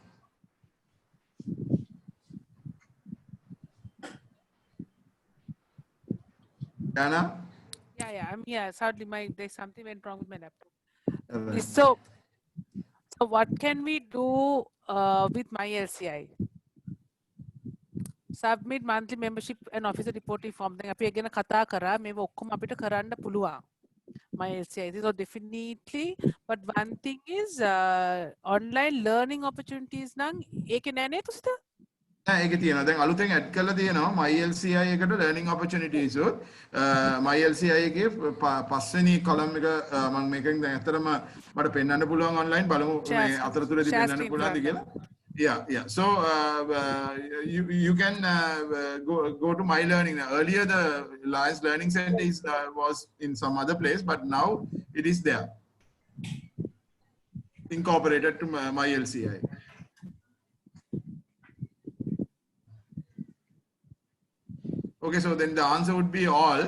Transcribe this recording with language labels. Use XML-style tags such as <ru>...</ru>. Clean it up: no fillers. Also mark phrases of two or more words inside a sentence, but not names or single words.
<en>Shana? Yeah, I'm here. Sadly, there's something went wrong with my laptop. Alright. So what can we do with MyLCI? Submit monthly membership and officer reporting form.</en> <si>Then අපි again කතා කරා මේව ඔක්කොම අපිට කරන්න පුළුවන්. MyLCI.</si> <en>So definitely, but one thing is online learning opportunities</en> <si>නම් ඒකේ නෑ නේද උස්තා? ඒක තියෙනවා. දැන් අලුතෙන් ඇඩ් කරලා තියෙනවා MyLCI එකට</si> <en>learning opportunities</en> <si>උත් MyLCI එකේ පස්වෙනි column එක මම මේකෙන් දැන් ඇත්තටම මට පෙන්වන්න පුළුවන් online බලමු මේ අතරතුරදී පෙන්වන්න පුළුවන්ද කියලා.</si> <en>Yeah. So you can go to My Learning. Earlier the Lions Learning Center was in some other place, but now it is there, incorporated to MyLCI. Okay, so then the answer would be all.</en>